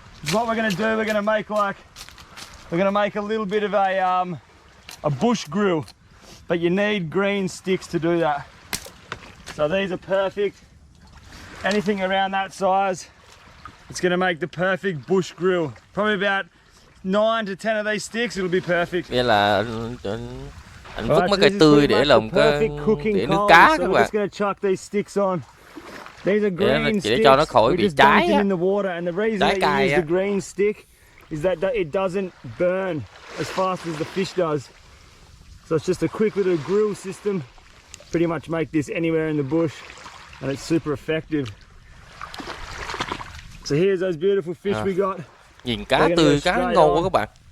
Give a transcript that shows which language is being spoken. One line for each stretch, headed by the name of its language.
English: What we're gonna do, we're gonna make a little bit of a bush grill, but you need green sticks to do that. So these are perfect. Anything around that size, it's gonna make the perfect bush grill. Probably about 9 to 10 of these sticks, it'll be perfect.
Vietnamese: Nghĩa là anh vứt mấy cây tươi để làm cái để nướng cá các bạn.
English: Just gonna chuck these sticks on. These are green
Vietnamese: để cho nó khỏi bị cháy á.
English: In the water, and the reason that you use the green stick is that it doesn't burn as fast as the fish does. So it's just a quick little grill system. Pretty much make this anywhere in the bush, and it's super effective. So here's those beautiful fish we got.
Vietnamese: Nhìn cá tươi, cá ngon quá các bạn.